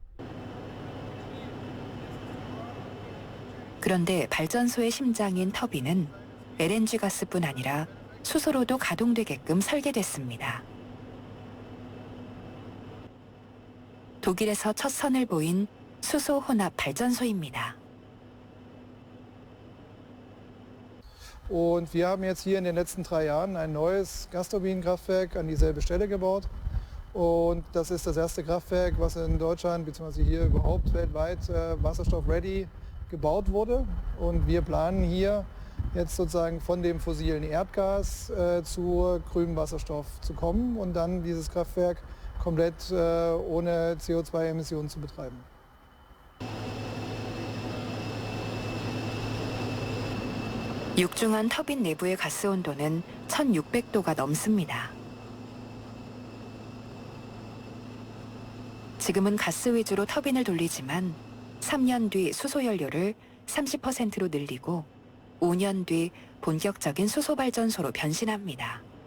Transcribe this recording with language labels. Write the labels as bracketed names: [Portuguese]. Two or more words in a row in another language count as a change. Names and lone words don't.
[Korean] 그런데 발전소의 심장인 터빈은 LNG 가스뿐 아니라 수소로도 가동되게끔 설계됐습니다. 독일에서 첫 선을 보인 수소 혼합 발전소입니다. [German] Und wir haben jetzt hier in den letzten 3 Jahren ein neues Gasturbinenkraftwerk an dieselbe Stelle gebaut. Und das ist das erste Kraftwerk, was in Deutschland bzw. hier überhaupt weltweit wasserstoff-ready gebaut wurde. Und wir planen hier jetzt sozusagen von dem fossilen Erdgas zu grünem Wasserstoff zu kommen und dann dieses Kraftwerk komplett ohne CO2-Emissionen zu betreiben. [Korean] 육중한 터빈 내부의 가스 온도는 1600도가 넘습니다. 지금은 가스 위주로 터빈을 돌리지만 3년 뒤 수소 연료를 30%로 늘리고 5년 뒤 본격적인 수소 발전소로 변신합니다.